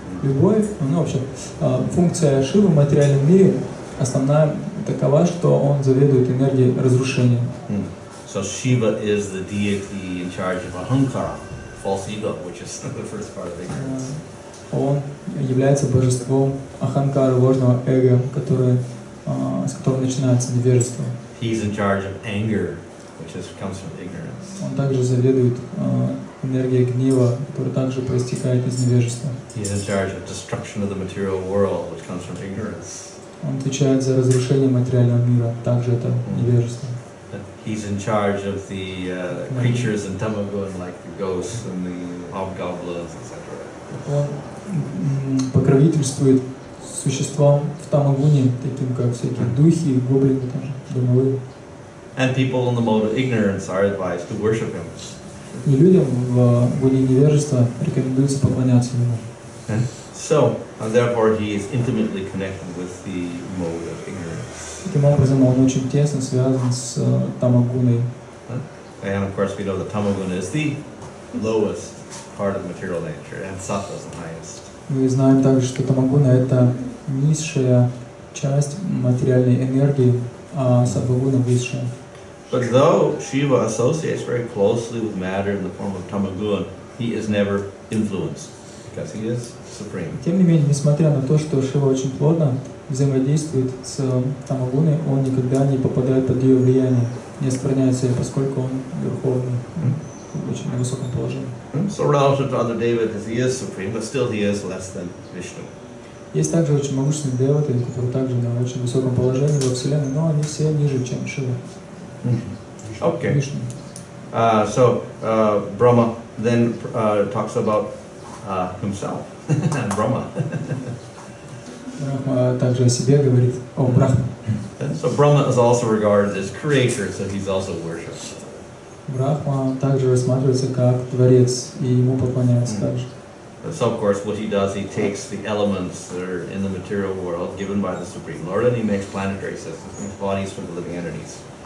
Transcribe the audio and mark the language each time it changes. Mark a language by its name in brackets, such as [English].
[Russian] Любовь, вообще, функция Шивы в материальном мире основная такова, что он заведует энергией разрушения. [English] So Shiva is the deity in charge of ahankara, false ego, which is the first part of ignorance. [Russian] Он является божеством аханкара, ложного эго, с которого начинается невежество. [English] He's in charge of anger, which comes from ignorance. [Russian] Он также заведует энергией гнева, которая также проистекает из невежества. [English] He's in charge of destruction of the material world, which comes from ignorance. [Russian] Он отвечает за разрушение материального мира, также это невежество. [English] He's in charge of the creatures in Tamagun, like the ghosts and the hobgoblins, etc. [Russian] Он покровительствует существам в Тамагуне, таким как всякие духи, гоблины, тоже, домовые. [English] And people in the mode of ignorance are advised to worship him. [Russian] И людям в гуне невежества рекомендуется поклоняться ему. [English] So, therefore, he is intimately connected with the mode of ignorance. [Russian] Таким образом, он очень тесно связан с Тамагуной [English] And of course we know that tamaguna is the lowest part of material nature, and sattva is the highest. [Russian] Мы знаем также, что тамагуна — это низшая часть материальной энергии, а саттвагуна — высшая. [English] But though Shiva associates very closely with matter in the form of tamaguna, he is never influenced because he is supreme. [Russian] Тем не менее, несмотря на то, что Шива очень плотно взаимодействует с тамагуной, он никогда не попадает под ее влияние, не оскверняется, поскольку он верховный, очень на высоком положении. [English] So relative to other devatas, he is supreme, but still he is less than Vishnu. [Russian] Есть также очень могущественные деваты, которые также на очень высоком положении во Вселенной, но они все ниже, чем Шива. [English] Okay. [Russian] Вишну. [English] So Brahma then talks about himself and Brahma. [Russian] Брахма также о себе говорит, о Брахме. [English] So Brahma is also regarded as creator, so he's also worshipped. [Russian] Брахма также рассматривается как творец, и ему поклоняются также. [English] So of course what he does, he takes the elements that are in the material world given by the Supreme Lord and he makes planetary systems, makes bodies for the living entities.